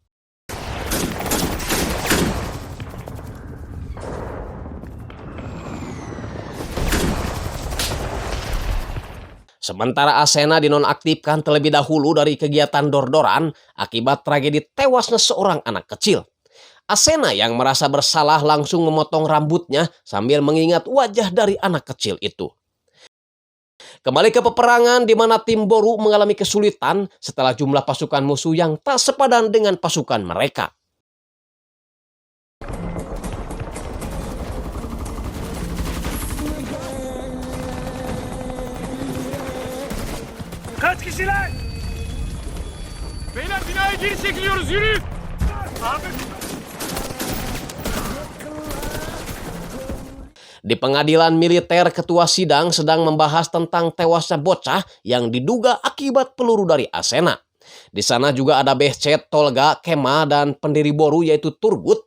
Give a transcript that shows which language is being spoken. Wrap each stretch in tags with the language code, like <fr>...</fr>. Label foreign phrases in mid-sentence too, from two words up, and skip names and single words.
<id>Sementara Asena dinonaktifkan terlebih dahulu dari kegiatan dor-doran akibat tragedi tewasnya seorang anak kecil. Asena yang merasa bersalah langsung memotong rambutnya sambil mengingat wajah dari anak kecil itu. Kembali ke peperangan di mana tim Boru mengalami kesulitan setelah jumlah pasukan musuh yang tak sepadan dengan pasukan mereka.</id> <tr>Kaç kişiler? Beyler binaya geri çekiliyoruz, yürüyün!</tr> <id>Di pengadilan militer, ketua sidang sedang membahas tentang tewasnya bocah yang diduga akibat peluru dari Asena. Di sana juga ada Behcet, Tolga, Kema, dan pendiri Boru yaitu Turgut.</id>